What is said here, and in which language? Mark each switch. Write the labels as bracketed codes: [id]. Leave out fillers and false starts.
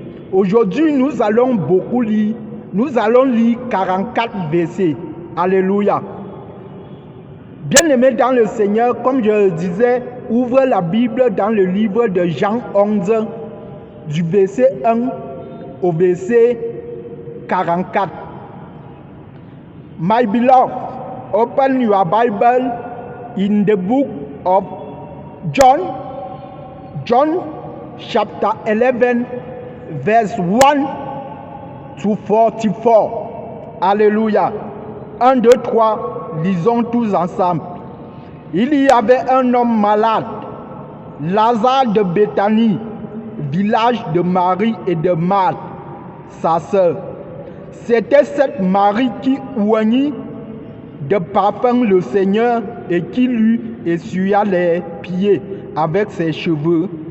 [fr] Aujourd'hui, nous allons beaucoup lire. Nous allons lire 44 versets. Alléluia. Bien-aimés dans le Seigneur, comme je le disais, ouvre la Bible dans le livre de Jean 11, du verset 1 au verset 44. [en] My beloved, open your Bible in the book of John chapter 11, verse 1 to 44. [fr] Alléluia. 1, 2, 3, lisons tous ensemble. Il y avait un homme malade, Lazare de Béthanie, village de Marie et de Marthe, sa sœur. C'était cette Marie qui oignit de parfum le Seigneur et qui lui essuya les pieds avec ses cheveux.